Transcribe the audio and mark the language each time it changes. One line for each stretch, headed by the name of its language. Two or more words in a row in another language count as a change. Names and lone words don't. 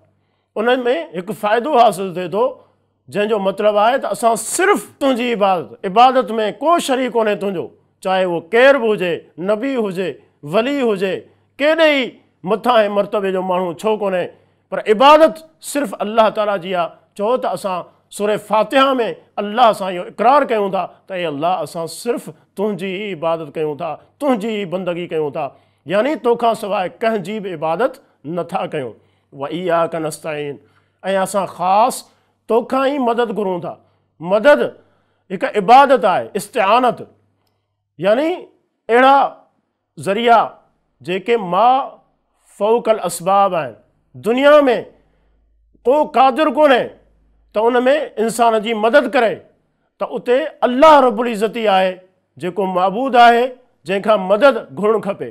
Sindhi: उन में हिकु फ़ाइदो हासिलु थिए थो, जंहिंजो मतिलबु आहे त असां सिर्फ़ु तुंहिंजी इबादत में को शरीक कोन्हे तुंहिंजो, चाहे उहो केरु बि हुजे, नबी हुजे, वली हुजे, केॾे ई मथां ऐं मर्तबे जो माण्हू छो कोन्हे, पर इबादत सिर्फ़ु अल्लाह ताला जी आहे। चओ त असां सूरह फ़ातिहा में अल्लाह सां इहो इक़रार कयूं था त हे अल्लाह असां सिर्फ़ु तुंहिंजी ई इबादत कयूं था, तुंहिंजी ई बंदगी कयूं था, यानी तोखां सवाइ कंहिंजी बि इबादत नथा कयूं।
Arabic: व इय्याक नस्तईन,
Sindhi: ऐं असां ख़ासि तोखां ई मदद घुरूं था। मदद हिकु इबादत आहे, इस्तिआनत, यानी अहिड़ा ज़रिया जेके
Arabic: ما فوق الأسباب
Sindhi: आहिनि। दुनिया में को क़ादिर कोन्हे त उन में इंसान जी मदद करे, त उते अल्लाह
Arabic: رب العزة
Sindhi: आहे जेको माबूद आहे, जंहिंखां मदद घुरणु खपे।